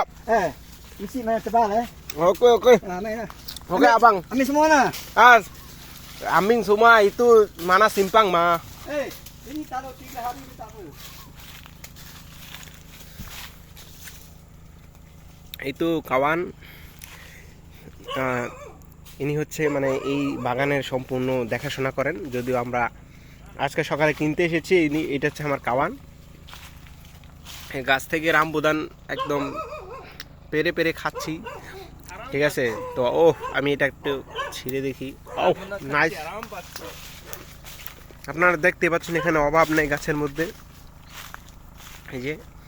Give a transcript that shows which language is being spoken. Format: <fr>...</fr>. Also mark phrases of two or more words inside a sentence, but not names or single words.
<ms>Isi mana tebal Oke. Main lah. Oke abang. Ambil semua lah. Ambil semua itu mana simpang mah. Ini taruh 3 hari tak apa.</ms> <bn>itu কাওয়ান ইনি হচ্ছে মানে এই বাগানের সম্পূর্ণ দেখাশোনা করেন যদিও আমরা আজকে সকালে কিনতে এসেছি এটা হচ্ছে আমার কাওয়ান এই গাছ থেকে রামবুদান একদম পেরে পেরে খাচ্ছি ঠিক আছে তো আমি এটা একটু ছিঁড়ে দেখি নাইস আপনারা দেখতে পাচ্ছেন এখানে অভাব নেই গাছের মধ্যে এই যে</bn>